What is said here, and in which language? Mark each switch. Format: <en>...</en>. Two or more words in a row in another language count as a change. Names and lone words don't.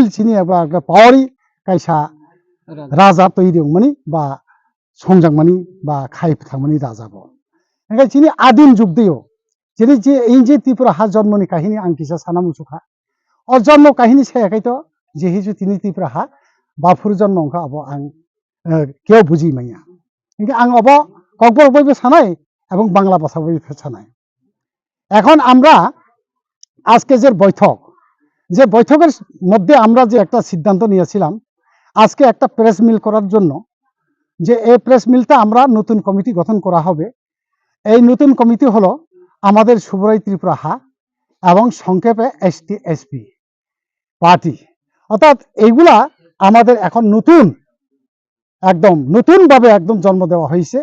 <trp>चिनि एबा पावारि कायसा राजा तैरिंगमानि बा संजांमानि बा खायथांमानि राजा ब ओंखाय चिनि आदिम जुग देयो जेरै जे इंजे त्रिपुरा हा जन्मनि काहिनी आं किसा साना मुसुखा और जन्म काहिनी सायाखै तो जेहिजु तिनि त्रिपुरा हा बाफुर जन्म अंखा अब आं केउ बुझि माया इंगे आं अब ककबर बयबो सानाय</trp> <bn>এবং বাংলা ভাষা</bn> <trp>बयबो सानाय।</trp> <bn>এখন আমরা আজকে যে বৈঠকের মধ্যে আমরা যে একটা সিদ্ধান্ত নিয়েছিলাম আজকে একটা প্রেস মিল করার জন্য, যে এই প্রেস মিলটা আমরা নতুন কমিটি গঠন করা হবে। এই নতুন কমিটি হলো আমাদের সুবরাই ত্রিপুরা হা এবং সংক্ষেপে এসটি এসপি পার্টি, অর্থাৎ এইগুলা আমাদের এখন একদম নতুনভাবে একদম জন্ম দেওয়া হয়েছে।</bn>